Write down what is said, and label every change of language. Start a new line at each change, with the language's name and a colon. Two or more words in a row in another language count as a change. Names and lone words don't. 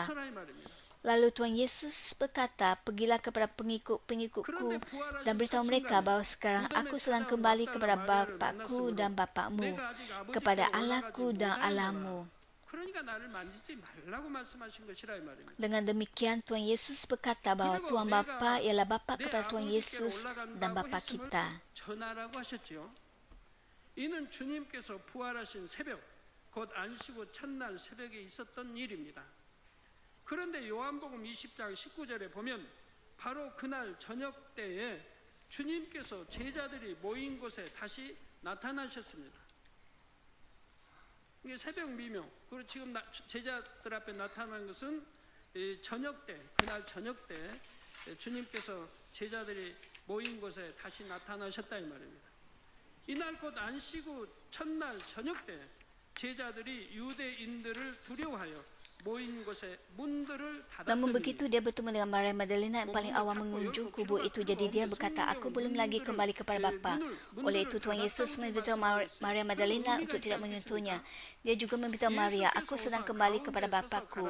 Malay: Lalu Tuhan Yesus berkata, "Pergilah kepada pengikut-pengikutku dan beritahu mereka bahawa sekarang aku sedang kembali kepada Bapakku dan Bapakmu, kepada Allahku dan Allahmu." Dengan demikian, Tuhan Yesus berkata bahawa Tuhan Bapa ialah Bapa kepada Tuhan Yesus dan Bapa kita.
Korean: 이는 주님께서 부활하신 새벽, 곧 안식구 첫날 새벽에 있었던 일입니다. 그런데 요한복음 20장 19절에 보면 바로 그날 저녁 때에 주님께서 제자들이 모인 곳에 다시 나타나셨습니다. 이게 새벽 미명. 그리고 지금 제자들 앞에 나타난 것은 저녁 때, 그날 저녁 때 주님께서 제자들이 모인 곳에 다시 나타나셨다 이 말입니다. 이날 곧 안식 후 첫날 저녁 때 제자들이 유대인들을 두려워하여
Malay: Namun begitu dia bertemu dengan Maria Magdalena yang paling awal mengunjung kubur itu. Jadi dia berkata, aku belum lagi kembali kepada Bapa. Oleh itu Tuhan Yesus memberitahu Maria Magdalena untuk tidak menyentuhnya. Dia juga memberitahu Maria, aku sedang kembali kepada Bapa-ku.